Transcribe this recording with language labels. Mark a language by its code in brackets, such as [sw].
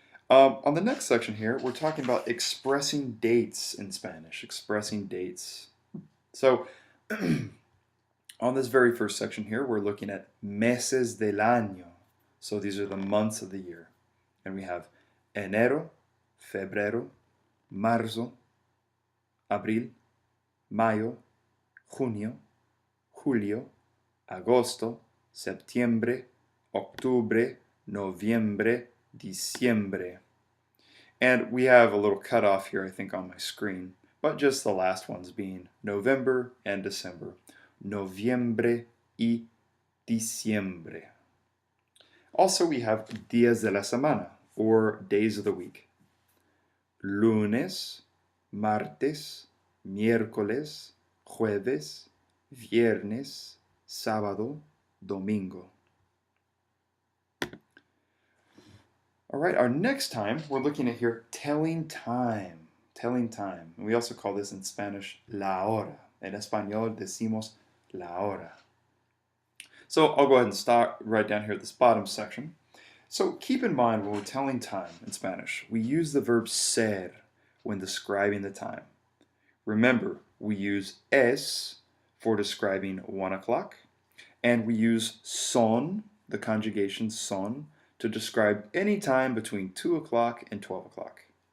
[en] On the next section here, we're talking about expressing dates in Spanish. Expressing dates. So on this very first section here, we're looking at meses del año. So these are the months of the year. [es] And we have enero, febrero, marzo, abril, mayo, junio, julio, agosto, septiembre, octubre, noviembre, diciembre. [en] And we have a little cutoff here, I think, on my screen, but just the last ones being November and December. [es] Noviembre y diciembre. [en] Also, we have días de la semana, or days of the week. [es] Lunes, martes, miércoles, jueves, viernes, sábado, domingo. [en] All right, our next time, we're looking at here telling time. Telling time. And we also call this in Spanish la hora. [es] En español decimos la hora. [en] So I'll go ahead and start right down here at this bottom section. So keep in mind when we're telling time in Spanish, we use the verb ser when describing the time. Remember, we use es for describing 1 o'clock, and we use son, the conjugation son, to describe any time between 2 o'clock and 12 o'clock.